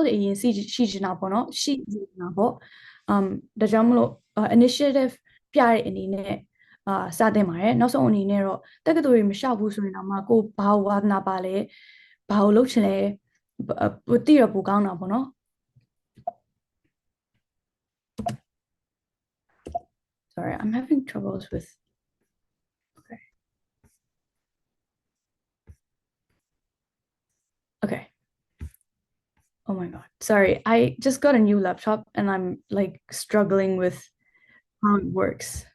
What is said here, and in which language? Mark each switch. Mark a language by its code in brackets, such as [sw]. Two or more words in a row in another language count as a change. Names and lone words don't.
[my] တွေအရင်ရှိနေတာပေါ့နော်ရှိနေတာပေါ့ဒါကြောင့်မလို့ initiative ပြတဲ့အနေနဲ့စတင်ပါတယ်နောက်ဆုံးအနေနဲ့တော့တက္ကသိုလ်တွေမလျှောက်ဘူးဆိုရင်တော့မှကိုဘာဝါသနာပါလဲဘာကိုလုပ်ချင်လဲသိရပိုကောင်းတာပေါ့နော် [en] Sorry, I'm having troubles with okay. Okay. Oh my God. Sorry, I just got a new laptop and I'm like struggling with how it works.